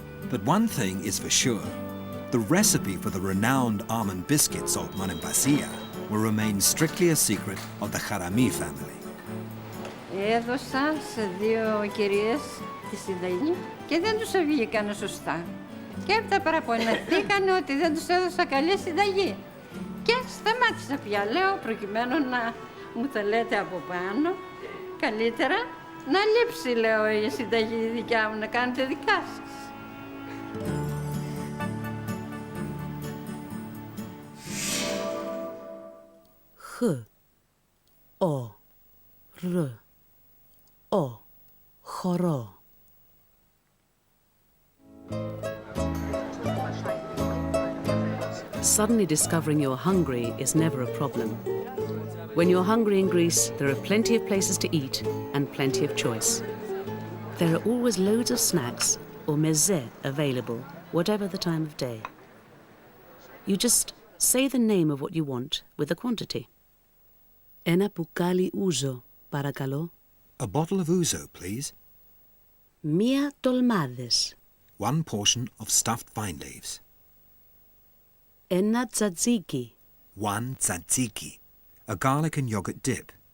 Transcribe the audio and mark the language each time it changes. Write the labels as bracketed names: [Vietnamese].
[English] But one thing is for sure, the recipe for the renowned almond biscuits of Monemvasia will remain strictly a secret of the Harami family. [Greek] Έδωσα σε 2 κυρίες τη συνταγή και δεν τους βγήκανε σωστά. Και έπειτα παραπονεθήκανε ότι δεν τους έδωσα καλή συνταγή. Και σταμάτησα πια, λέω, προκειμένου να μου τα λέτε από πάνω, καλύτερα να λείψει, λέω, η συνταγή δικιά μου, να κάνετε δικά σας. Χ, ο, ρ, ο, χορό. [English] Suddenly discovering you're hungry is never a problem. When you're hungry in Greece, there are plenty of places to eat and plenty of choice. There are always loads of snacks or meze available, whatever the time of day. You just say the name of what you want with a quantity. [Greek] Ένα μπουκάλι ούζο, παρακαλώ. [English] A bottle of ouzo, please. [Greek] Μία ντολμάδες. [English] 1 portion of stuffed vine leaves. [Greek] Ένα τζατζίκι. [English] 1 tzatziki, a garlic and yogurt dip.